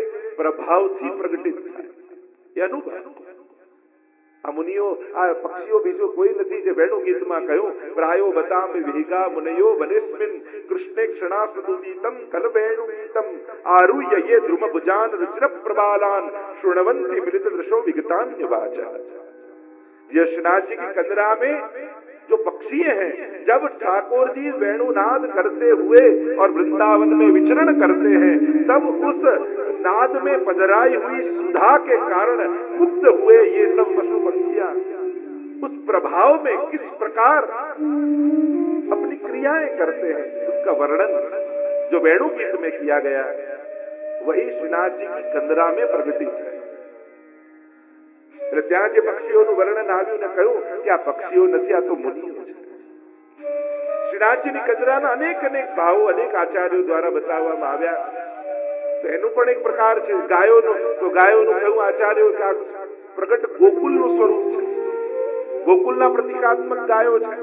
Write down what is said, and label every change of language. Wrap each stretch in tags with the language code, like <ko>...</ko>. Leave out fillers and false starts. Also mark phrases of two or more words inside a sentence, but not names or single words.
<gu>પ્રભાવથી પ્રગટિત થાય એ અનુભાવ આ મુનિઓ આ પક્ષીઓ બીજો કોઈ નથી જે વેણુ ગીતમાં કહ્યું</gu> <sa>प्रायो बताम विहिगा मुनयो वनेस्मिन कृष्णे क्षणास्मृतितम कलवेणु गीतम आरुह्य ये ध्रुम भुजान रुचिर प्रबालान शृण्वन्ति मिलित दृशो विगतान्य वाचा</sa> <hi>यशनाथ जी की कंदरा में जो पक्षी हैं जब ठाकुर जी वेणुनाद करते हुए और वृंदावन में विचरण करते हैं तब उस नाद में पधराई हुई सुधा के कारण मुक्त हुए ये सब पशु पक्षियां उस प्रभाव में किस प्रकार अपनी क्रियाएं करते हैं उसका वर्णन जो वेणु गीत में किया गया वही श्रीनाथ जी की कंदरा में प्रगटित है</hi> <gu>એટલે ત્યાં જે પક્ષીઓનું વર્ણન આવ્યું ને કહ્યું કે આ પક્ષીઓ નથી આ તો મુનિઓ છે શ્રીનાથજીની કંદરાના અનેક અનેક ભાવો અનેક આચાર્યો દ્વારા બતાવવામાં આવ્યા તો એનું પણ એક પ્રકાર છે ગાયોનું તો ગાયોનું કહ્યું આચાર્યો કે આ પ્રગટ ગોકુલનું સ્વરૂપ છે ગોકુલના પ્રતિકાત્મક ગાયો છે.</gu>